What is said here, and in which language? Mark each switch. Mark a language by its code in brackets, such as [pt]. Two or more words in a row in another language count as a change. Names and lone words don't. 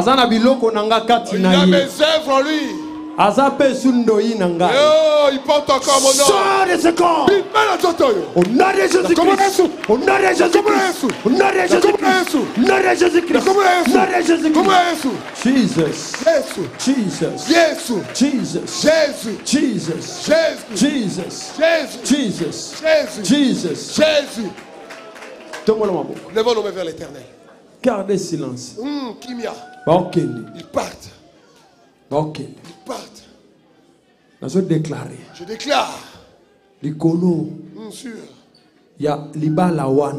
[fr] Il a mes œuvres en lui. Azape Sundoi Nanga. Il porte encore mon nom. Sors de ce corps. Au nom de Jésus-Christ. Au nom de Jésus-Christ. Au nom de Jésus-Christ. Au nom de Jésus-Christ. Au nom de Jésus-Christ. Jesus. Jesus. Jesus. Jesus. Jésus. Jesus. Jésus. Jesus. Jésus. Jesus. Jésus. Jesus. Jésus. Levons nos mains vers l'éternel. Gardez silence. Kimia. Ils partent. Ils partent. Je déclare. Likolo. Sûr. Il y a [ln] libala wana.